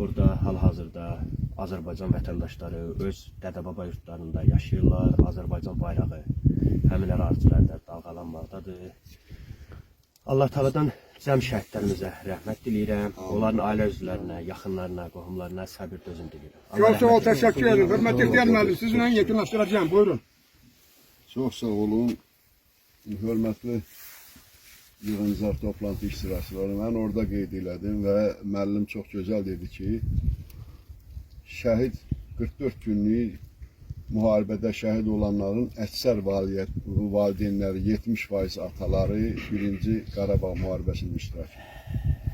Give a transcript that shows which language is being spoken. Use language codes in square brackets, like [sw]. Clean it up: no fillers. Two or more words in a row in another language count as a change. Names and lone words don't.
[az] orada hal-hazırda Azərbaycan vətəndaşları öz dədə-baba yurtlarında yaşayırlar. Azərbaycan bayrağı həmin ərazilərdə dalğalanmaqdadır. Allah Teala'dan cəm şəhidlərimizə rəhmət diləyirəm. Onların ailə üzvlərinə, yaxınlarına, qohumlarına səbir dözüm diləyirəm. [tr] Çok sağ ol, teşekkür ederim. Hürmetli ihtiyar müəllim, sizinle yekunlaştıracağım. Buyurun. Çok sağ olun. [az] Hürmetli yığıncaq toplantı iştirakçıları. [tr] Ben orada [az] qeyd elədim və müəllim çox gözəl dedi ki, şəhid 44 günlük müharibədə şəhid olanların əksər valideynləri, 70% ataları 1-ci Qarabağ müharibəsində iştirak edir.